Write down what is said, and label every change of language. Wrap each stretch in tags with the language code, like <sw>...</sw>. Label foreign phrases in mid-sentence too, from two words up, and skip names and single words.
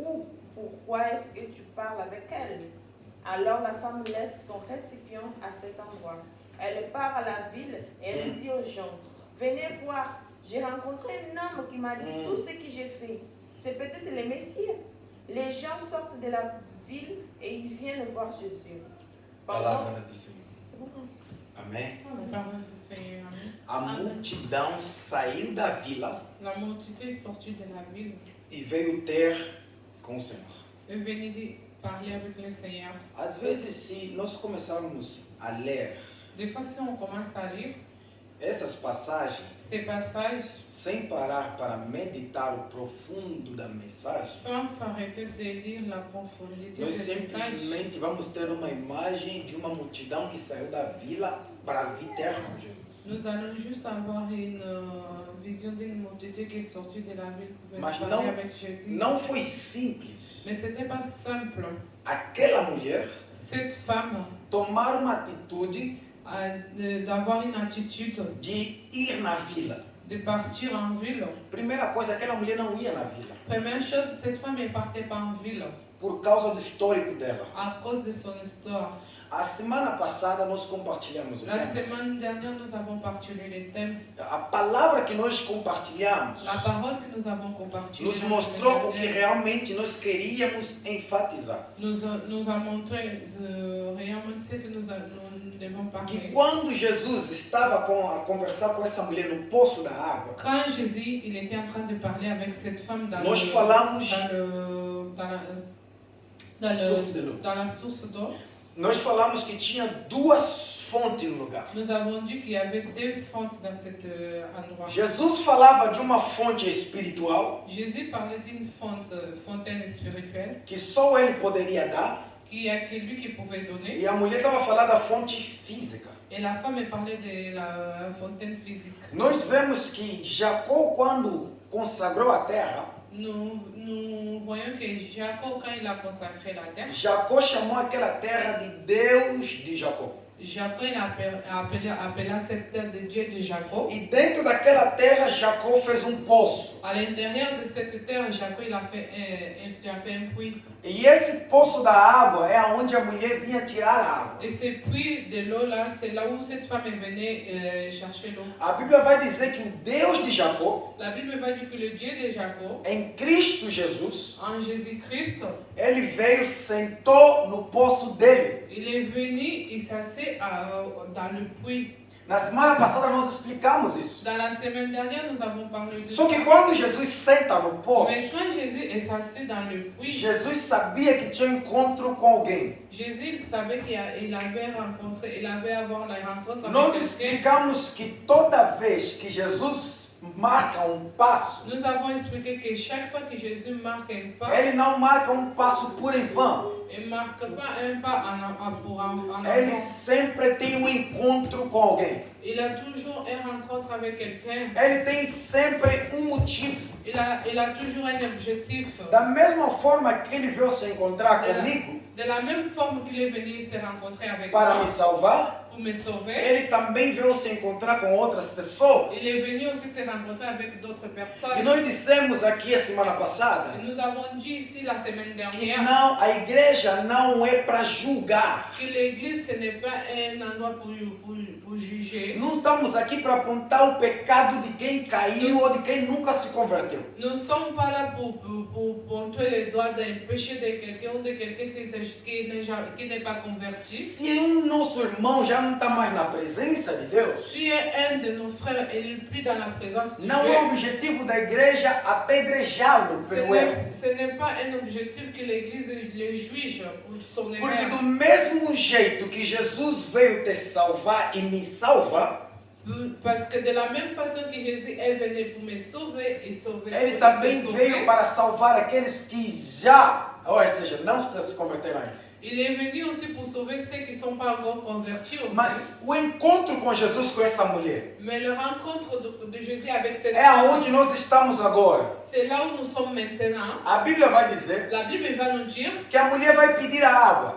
<fr>Ou pourquoi est-ce que tu parles avec elle? Alors la femme laisse son récipient à cet endroit. Elle part à la ville et elle dit aux gens, venez voir, j'ai rencontré un homme qui m'a dit tout ce que j'ai fait. C'est peut-être le Messie. Les gens sortent de la ville et ils viennent voir Jésus.</fr> <pt>Palavra do Senhor.</pt> <fr>C'est bon?</fr> <pt>Amém?</pt> <fr>La parole du Seigneur. Amen.</fr> <pt>A multidão saiu da vila</pt> <fr>La multitude est sortie de la ville</fr> <pt>e veio ter com o Senhor.</pt> <fr>et venait parler avec le Seigneur.</fr> <pt>Às vezes, se nós começarmos a ler</pt> <fr>Des fois, si on commence à lire</fr> <pt>essas passagens</pt> <fr>ces passages</fr> <pt>sem parar para meditar o profundo da mensagem,</pt> <fr>sans s'arrêter de lire la profondité</fr> <pt>nós</pt> <fr>des messages,</fr> <pt>simplesmente vamos ter uma imagem de uma multidão que saiu da vila para vir ter com Jesus.</pt> <fr>nous allons juste avoir une vision d'une multitude qui est sortie de la ville pour venir</fr> <pt>Mas</pt> <fr>parler avec Jésus.</fr> <pt>não foi simples.</pt> <fr>Mais ce n'était pas simple.</fr> <pt>Aquela mulher</pt> <fr>Cette femme</fr> <pt>tomar uma atitude</pt> <fr>d'avoir une attitude</fr> <pt>de ir na vila.</pt> <fr>de partir en ville.</fr> <pt>Primeira coisa, aquela mulher não ia na vila</pt> <fr>Première chose, cette femme ne partait pas en ville</fr> <pt>por causa do histórico dela.</pt> <fr>à cause de son histoire.</fr> <pt>A semana passada nós compartilhamos o</pt> <fr>La</fr> <pt>tema.</pt> <fr>semaine dernière, nous avons partagé les thèmes.</fr> <pt>A palavra que nós compartilhamos</pt> <fr>La parole que nous avons compartilhée</fr> <pt>nos</pt> <fr>la</fr> <pt>mostrou</pt> <fr>semaine</fr> <pt>o que</pt> <fr>dernière</fr> <pt>realmente nós queríamos enfatizar.</pt> <fr>nous a montré réellement ce que nous devons</fr> <pt>Que</pt> <fr>parler.</fr> <pt>quando Jesus estava a conversar com essa mulher no poço da água,</pt> <fr>Quand Jésus il était en train de parler avec cette femme dans,</fr> <pt>nós falamos</pt> <fr>dans la source d'eau,</fr> <pt>nós falamos que tinha duas fontes no lugar.</pt> <fr>nous avons dit qu'il y avait deux fontes dans cet endroit.</fr> <pt>Jesus falava de uma fonte espiritual</pt> <fr>Jésus parlait d'une fontaine spirituelle</fr> <pt>que só ele poderia dar,</pt> <fr>qui a que lui qui pouvait donner.</fr> <pt>e a mulher estava falando da fonte física.</pt> <fr>Et la femme parlait de la fontaine physique.</fr> <pt>Nós vemos que Jacó, quando consagrou a terra,</pt> <fr>Nous voyons que Jacob, quand il a consacré la terre,</fr> <pt>Jacó chamou aquela terra de Deus de Jacó.</pt> <fr>Jacob il appela cette terre de Dieu de Jacob.</fr> <pt>E dentro daquela terra, Jacó fez um poço.</pt> <fr>À l'intérieur de cette terre, Jacob il a fait un puits.</fr> <pt>E esse poço da água é aonde a mulher vinha tirar a água.</pt> <fr>Et ce puits de l'eau là, c'est là où cette femme venait chercher l'eau.</fr> <pt>A Bíblia vai dizer que o Deus de Jacó,</pt> <fr>La Bible va dire que le Dieu de Jacob,</fr> <pt>em Cristo Jesus,</pt> <fr>en Jésus-Christ,</fr> <pt>ele veio, sentou no poço dele.</pt> <fr>il est venu, il s'assied dans le puits.</fr> <pt>Na semana passada nós explicamos isso.</pt> <fr>Dans la semaine dernière, nous avons parlé de</fr> <pt>Só que</pt> <fr>ça.</fr> <pt>quando Jesus senta no poço,</pt> <fr>Mais quand Jésus est assis dans le puits,</fr> <pt>Jesus sabia que tinha um encontro com alguém.</pt> <fr>Jésus il savait qu'il avait rencontré, il avait avoir la rencontre</fr> <pt>Nós</pt> <fr>avec quelqu'un.</fr> <pt>explicamos que toda vez que Jesus marca um passo,</pt> <fr>Nous avons expliqué que chaque fois que Jésus marque un pas,</fr> <pt>ele não marca um passo por em vão.</pt> <fr>il ne marque pas un pas en</fr> <pt>Ele</pt> <fr>avant.</fr> <pt>sempre tem um encontro com alguém.</pt> <fr>Il a toujours une rencontre avec quelqu'un.</fr> <pt>Ele tem sempre um motivo.</pt> <fr>Il a toujours un objectif.</fr> <pt>Da mesma forma que ele veio se encontrar comigo</pt> <fr>De la même forme qu'il est venu se rencontrer avec</fr> <pt>para</pt> <fr>moi</fr> <pt>me salvar,</pt> <fr>pour me sauver,</fr> <pt>ele também veio se encontrar com outras pessoas.</pt> <fr>il est venu aussi se rencontrer avec d'autres</fr> <pt>E</pt> <fr>personnes.</fr> <pt>nós dissemos aqui a semana passada</pt> <fr>Et nous avons dit ici la semaine</fr> <pt>que</pt> <fr>dernière</fr> <pt>não, a igreja não é para julgar.</pt> <fr>que l'église ce n'est pas un endroit pour juger.</fr> <pt>Não estamos aqui para apontar o pecado de quem caiu ou de quem nunca se converteu.</pt> <fr>Nous ne sommes pas là pour pointer les doigts d'un péché de quelqu'un ou de quelqu'un qui n'est pas converti.</fr> <pt>Se nosso irmão já não está mais na presença de Deus,</pt> <fr>Si un de nos frères est plus dans la présence de</fr> <pt>não</pt> <fr>Dieu,</fr> <pt>é o objetivo da igreja apedrejá-lo pelo erro.</pt> <fr>ce n'est pas un objectif que l'église le juge pour son</fr> <pt>Porque</pt> <fr>erreur.</fr> <pt>do mesmo jeito que Jesus veio te salvar e me salva,</pt> <fr>Parce que de la même façon que Jésus est venu pour me sauver et sauver</fr> <pt>ele</pt> <fr>ceux</fr> <pt>também</pt> <fr>qui sont</fr> <pt>veio</pt> <fr>sauvés,</fr> <pt>para salvar aqueles que já, ou seja, não se converteram ainda.</pt> <fr>il est venu aussi pour sauver ceux qui ne sont pas encore convertis aussi.</fr> <pt>Mas o encontro com Jesus com essa mulher</pt> <fr>Mais le rencontre de Jésus avec cette</fr> <pt>é</pt> <fr>femme,</fr> <pt>aonde nós estamos agora.</pt> <fr>c'est là où nous sommes maintenant.</fr> <pt>A Bíblia vai dizer</pt> <fr>La Bible va nous dire</fr> <pt>que a mulher vai pedir a água.</pt>